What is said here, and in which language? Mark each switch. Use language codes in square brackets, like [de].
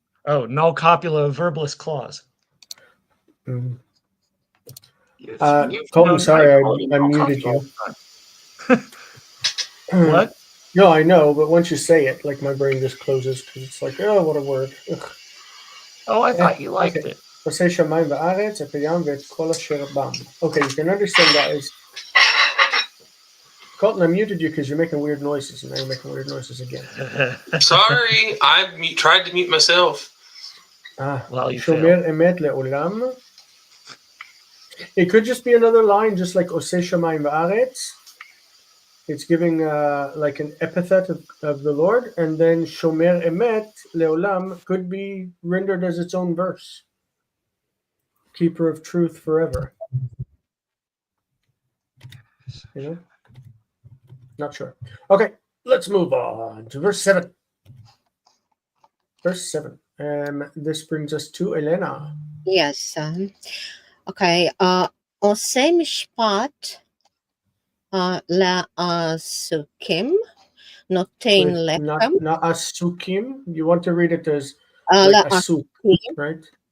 [en] Oh, null copula, verbless clause. Colton, sorry, I muted you. What? No, I know, but once you say it, like my brain just closes because it's like, oh, what a word. Ugh. Oh, I thought you liked it. [he] עושה שמיים וארץ, את הים ואת כל אשר בם. [en] Okay, you can understand that is... Colton, I muted you because you're making weird noises, and now you're making weird noises again. Sorry, I tried to mute myself. Well, you [he] Shomer emet le'olam. [en] It could just be another line, just like [he] Oseh Shamayim Va'aretz. [en] It's giving like an epithet of the Lord, and then [he] Shomer emet le'olam [en] could be rendered as its own verse. Keeper of truth forever. You know? Not sure. Okay, let's move on to verse 7. Verse 7. This brings us to Elena. Yes. Okay. [he] עושה משפט לעסוקים, נותן לחם. [en] Not asukim. You want to read it as like asuk, right?